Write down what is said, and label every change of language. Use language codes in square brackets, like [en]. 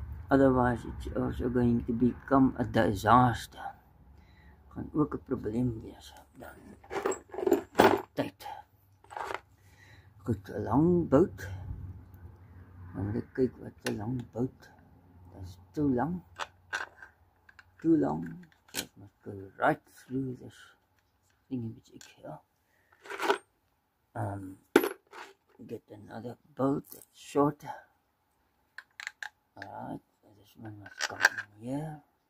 [en] Otherwise it's also going to become a disaster. [af] Gaan ook 'n probleem wees dan tyd. Goed, 'n lang bout. Dan moet ek kyk wat 'n lang bout. [en] That's too long. Too long. So it must go right through this thing which ik here. Get another bolt that's shorter. Alright, so this one must come in here.